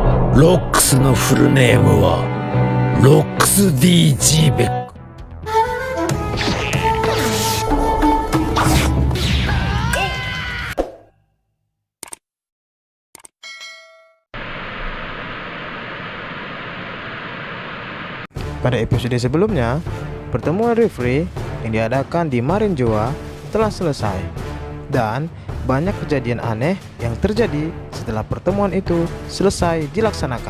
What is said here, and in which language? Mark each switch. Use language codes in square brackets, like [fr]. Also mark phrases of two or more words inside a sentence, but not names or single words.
[ja] ロックスのフルネームはロックス DG ベック。 [id] Pada episode sebelumnya, pertemuan referee yang diadakan di Marinjoa telah selesai dan banyak kejadian aneh yang terjadi setelah pertemuan itu selesai dilaksanakan.